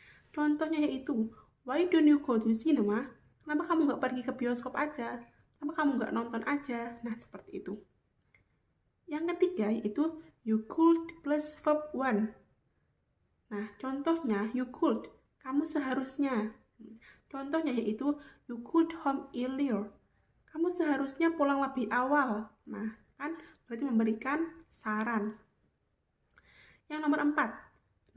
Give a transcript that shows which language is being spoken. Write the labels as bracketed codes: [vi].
[id] Contohnya yaitu [en] why don't you go to cinema? [id] Kenapa kamu nggak pergi ke bioskop aja? Kenapa kamu nggak nonton aja? Nah, seperti itu. Yang ketiga yaitu [en] you could plus verb one. [id] Nah, contohnya [en] you could, [id] kamu seharusnya. Contohnya yaitu [en] you could home earlier. [id] Kamu seharusnya pulang lebih awal. Nah, kan berarti memberikan saran. Yang nomor 4.